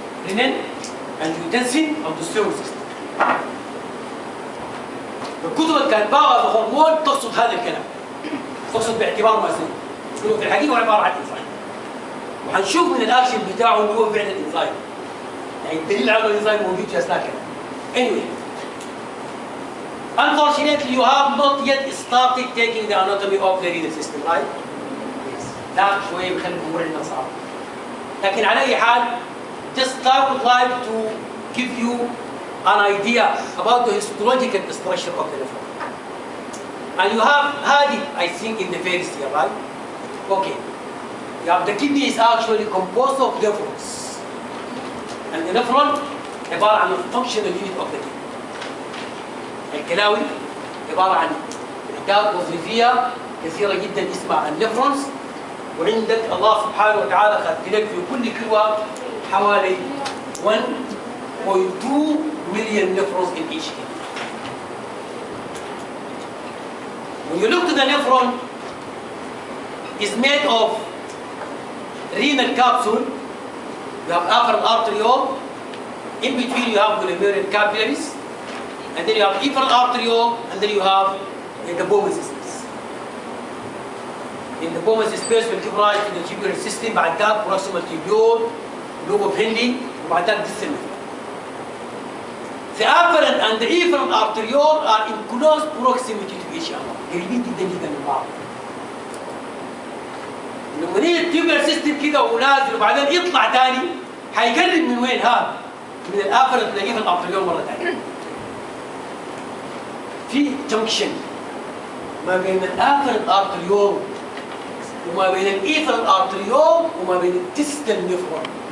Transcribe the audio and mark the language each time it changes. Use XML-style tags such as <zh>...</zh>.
<ar>رنين أنجيوتنسين ألدوستيرون. الكتب اللي كانت باغة بهرمون تقصد هذا الكلام، تقصد باعتبار ما سيكون في الحقيقة هو عبارة عن انزيم، وحنشوف من الأكشن بتاعه إنه هو فعلا انزيم، يعني الدليل على الانزيم موجود في أثناء كلام.</ar> <en>Anyway, unfortunately you have not yet started taking the anatomy of the renal system, right?</en> <ar>Yes. ده شوية بيخلي الأمور عندنا صعبة. لكن على أي حال</ar> <en>just I would like to give you an idea about the histological structure of the nephron. And you have had it, I think, in the first year, right? Okay. You have the kidney is actually composed of nephrons. And the nephron</en> <ar>عبارة عن</ar> <en>functional unit of the kidney.</en> <ar>الكلاوي عبارة عن وحدات وظيفية كثيرة جدا اسمها النفرونز، وعندك الله سبحانه وتعالى خلق لك في كل كلوة حوالي</ar> <en>1.2 million nephrons in each kidney. When you look to the nephron, is made of renal capsule. You have afferent arteriole. In between you have glomerular capillaries, and then you have efferent arteriole, and then you have the Bowman's space. In the Bowman's space will give rise to the tubular system.</en> <ar>بعد ذلك</ar> <en>proximal tubule, lobe of Henle,</en> <ar>وبعد ذلك</ar> <en>distal nephron. The afferent and the efferent arteriole are in close proximity to each other.</en> <ar>قريبين جدا جدا من بعض. لما نيجي التيوبر سيستم كده ونازل وبعدين يطلع تاني هيقرب من وين هذا؟ من الافرنت للافرنت ارتريول مره ثانيه. في جنكشن ما بين الافرنت ارتريول وما بين الافرنت ارتريول وما بين الديستال نيفرون.</ar>